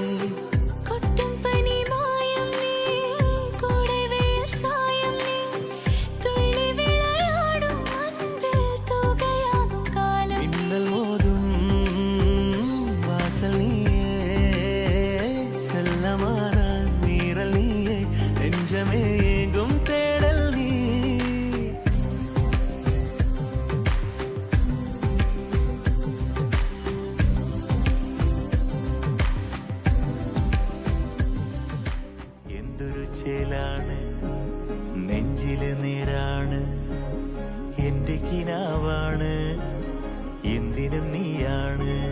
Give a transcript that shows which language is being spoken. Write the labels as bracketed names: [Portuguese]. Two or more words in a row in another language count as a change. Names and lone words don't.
[Tamil] கொட்டும் பனி மாயம் நீ கூடவே சாயம் நீ துள்ளி விளையாடும் அன்பில் தூகையாகும் காலம் மின்னல் மோதும் வாசல் நீயே செல்லமான நீரல் நீயே நெஞ்சமே எங்கும் தேடல் நீ [Malayalam] എന്തൊരു ചേലാണ് നെഞ്ചില് നീരാണ് എന്റെ കിനാവാണ് എന്തിനും നീയാണ്